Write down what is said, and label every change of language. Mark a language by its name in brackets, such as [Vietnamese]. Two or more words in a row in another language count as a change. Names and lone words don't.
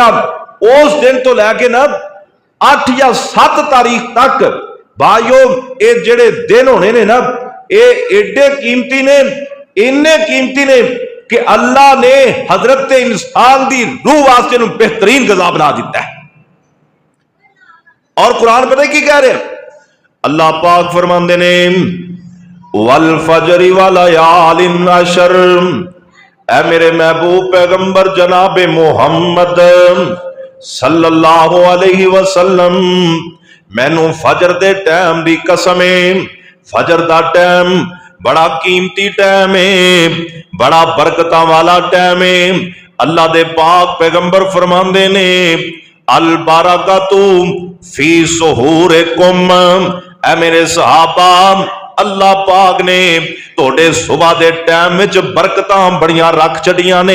[Punjabi] اس دن تو لیکے نا 8 یا 7 تاریخ تک بھائیو یہ جیہڑے دن ہونے نے نا، یہ ایڈے قیمتی نے، اِنّے قیمتی نے کہ اللہ نے حضرت انسان کی روح واسطے بہترین غذا بنا دتا ہے. اور قرآن پتہ کی کہہ رہے ہیں، اللہ پاک فرماتے نے [Arabic] والفجر وليال عشر, [Punjabi] اے میرے محبوب پیغمبر جنابِ محمد [Arabic] صلى الله عليه وسلم, [Punjabi] مینوں فجر دے ٹائم دی قسم ہے، فجر دا ٹائم بڑا قیمتی ٹائم ہے، بڑا برکتاں والا ٹائم ہے. اللہ دے پاک پیغمبر فرماندے نے [Arabic] البركة في سحوركم, [Punjabi] اے میرے صحابہ اللہ پاک نے توڑے صبح دے ٹائم وچ برکتاں بڑیاں رکھ چھڈیاں نے.